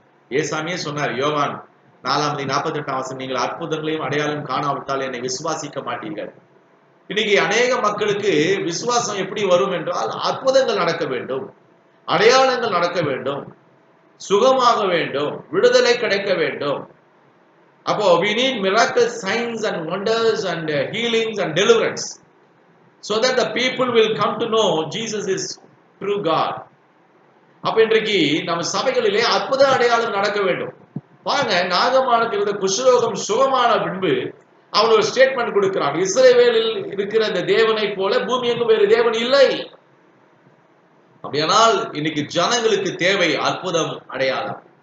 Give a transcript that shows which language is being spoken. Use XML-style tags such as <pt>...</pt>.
<ta>ஏசாமியே சொன்னார், யோவான் 4:48 வசனம், நீங்கள் அற்புதங்களையும் அடையாளம் காணாவிட்டால் என்னை விசுவாசிக்க மாட்டீர்கள். இன்னைக்கு அநேக மக்களுக்கு விசுவாசம் எப்படி வரும் என்றால், அற்புதங்கள் நடக்க வேண்டும், அடையாளங்கள் நடக்க வேண்டும், சுகமாக வேண்டும், விடுதலை கிடைக்க வேண்டும்.</ta> <en>அப்போ we need miracles, signs and wonders and healings and deliverance, so that the people will come to know Jesus is true God.</en> <ta>அப்ப இன்றைக்கு நம்ம சபைகளிலே அற்புத அடையாளம் நடக்க வேண்டும். பாருங்க, நாகமானுக்கு இருந்த குஷ்ரோகம் சுகமான பின்பு அவன் ஒரு ஸ்டேட்மெண்ட் கொடுக்கிறான், இஸ்ரவேலில் இருக்கிற இந்த தேவனை போல பூமி எங்கும் வேறு தேவன் இல்லை. அப்படியானால் இன்னைக்கு ஜனங்களுக்கு தேவை அற்புதம், அடையாளம்.</ta>